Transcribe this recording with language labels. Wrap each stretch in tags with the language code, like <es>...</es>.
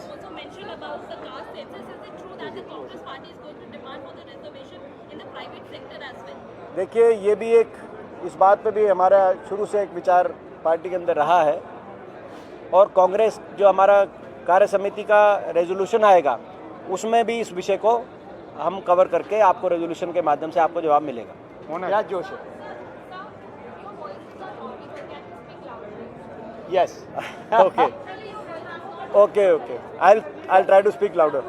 <en>also mentioned about the caste census. Is it true that the Congress party is going to demand for the reservation in the private sector as well?</en> <hi>देखिए, ये भी एक, इस बात पे भी हमारा शुरू से एक विचार पार्टी के अंदर रहा है और कांग्रेस जो हमारा कार्य समिति का रेजोल्यूशन आएगा उसमें भी इस विषय को हम कवर करके आपको रेजोल्यूशन के माध्यम से आपको जवाब मिलेगा। क्या जोश है?</hi> <en>Sir, your voice is not audible. Can you speak louder? Yes okay okay, I try to speak louder.</en>